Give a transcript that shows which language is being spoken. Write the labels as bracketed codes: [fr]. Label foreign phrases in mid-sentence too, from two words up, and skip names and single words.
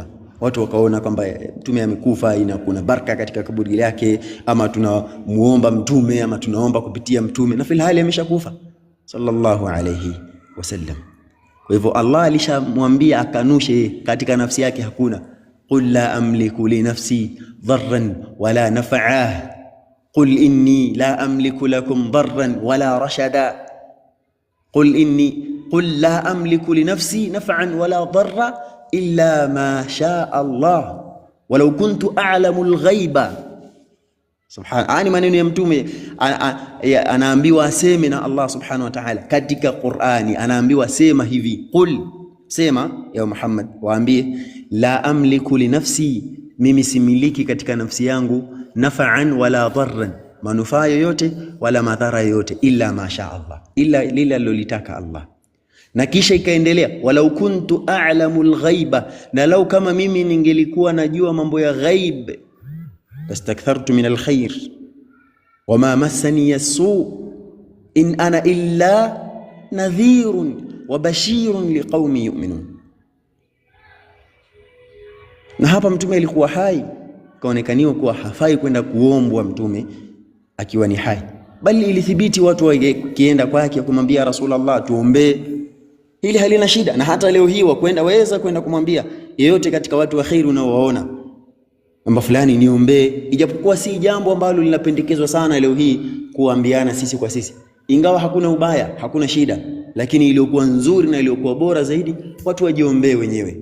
[sw] Watu wakaona kwamba mtume amekufa, ina kuna baraka katika kaburi lake, ama tunamuomba mtume ama tunaomba kupitia mtume, na [ar] في الحال [sw] ameshakufa [ar] صلى الله عليه وسلم. [sw] Kwa hivyo Allah alishamwambia akanushe katika nafsi yake, hakuna. [ar] قل لا أملك لنفسي ضرا ولا نفعا قل إني لا أملك لكم ضرا ولا رشدا قل لا أملك لنفسي نفعا ولا ضرا إلا ما شاء الله ولو كنت أعلم الغيب. Subhana, [sw] maneno ya mtume anaambiwa aseme na Allah [ar] سبحانه وتعالى [sw] katika Qur'ani, anaambiwa sema hivi, qul, sema [ar] يا محمد, [sw] waambie [ar] لا أملك لنفسي, [sw] mimi similiki katika nafsi yangu [ar] نفعا ولا ضرا, [sw] manufaa yoyote wala madhara yoyote, [ar] إلا ما شاء الله, [sw] illa lile alilotaka Allah. Na kisha ikaendelea, [ar] ولو كنت أعلم الغيب, [sw] na lau kama mimi ningelikuwa najua mambo ya ghaib, [ar] فاستكثرت من الخير وما مسني السوء إن أنا إلا نذير وبشير لقوم يؤمنون. [sw] Na hapa mtume alikuwa hai, kaonekaniwa kuwa hafai kwenda kuombwa mtume akiwa ni hai, bali ilithibiti watu wakienda kwake kumwambia Rasulullah tuombee, hili halina shida. Na hata leo hii waweza kwenda kumwambia yeyote katika watu wa khairu unaowaona kwamba fulani niombee, ijapokuwa si jambo ambalo linapendekezwa sana leo hii kuambiana sisi kwa sisi, ingawa hakuna ubaya, hakuna shida, lakini iliyokuwa nzuri na iliyokuwa bora zaidi watu wajiombee wenyewe.